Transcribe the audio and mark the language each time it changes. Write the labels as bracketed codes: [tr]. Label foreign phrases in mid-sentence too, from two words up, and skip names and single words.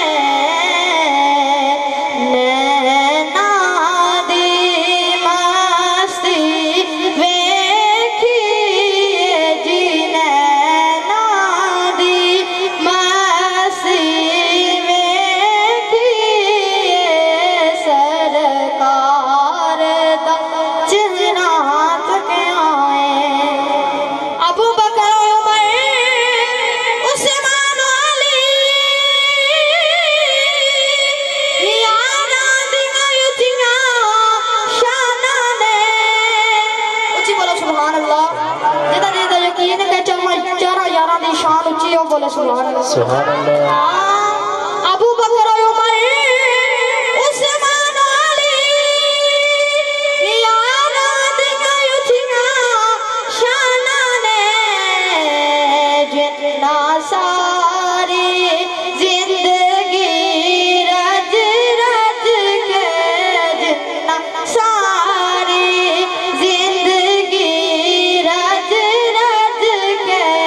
[pa] نینا دی مستی ویکھیے جی نینا دی مستی ویکھیے سرکار دا چہرہ تک آئے ابو بکر عمر عثمان علی یاراں دیاں اچھیاں شاناں نے اچھی بولو [ar] سبحان اللہ [pa] جدا یقین ہے کہ چارہ یاراں دی شان اچھی ہو بولے [ar] سبحان اللہ سبحان اللہ [pa] ابو بکر عمر عثمان علی یاراں دیاں اچھیاں شاناں نے جتنا ساری زندگی رج رج کے جتنا ساری زندگی رج رج کے